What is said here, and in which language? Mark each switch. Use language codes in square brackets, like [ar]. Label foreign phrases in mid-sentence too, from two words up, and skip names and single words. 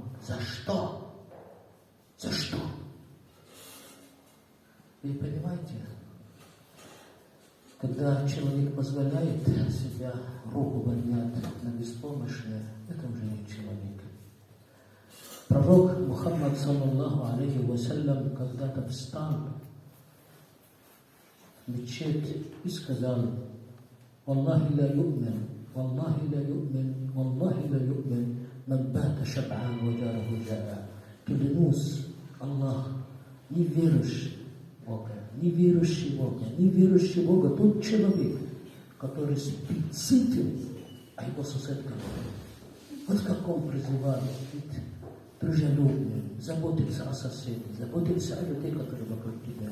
[ru] За что? За что? Вы понимаете, когда человек позволяет себя руку поднять на беспомощное, это уже не человек. Пророк Мухаммад, [ar] صلى الله عليه وسلم, [ru] когда-то встал в мечеть и сказал: [ar] «والله لا يؤمن، والله لا يؤمن، والله لا يؤمن، من بات شبعان وجاره جائع». [ru] Клянусь, Аллах, не верующий в Бога, не верующий в Бога, не верующий в Бога, тот человек, который спит сытым, а его сосед голодный. Вот как он призывает быть дружелюбным, заботиться о соседе, заботиться о людей, которые вокруг тебя.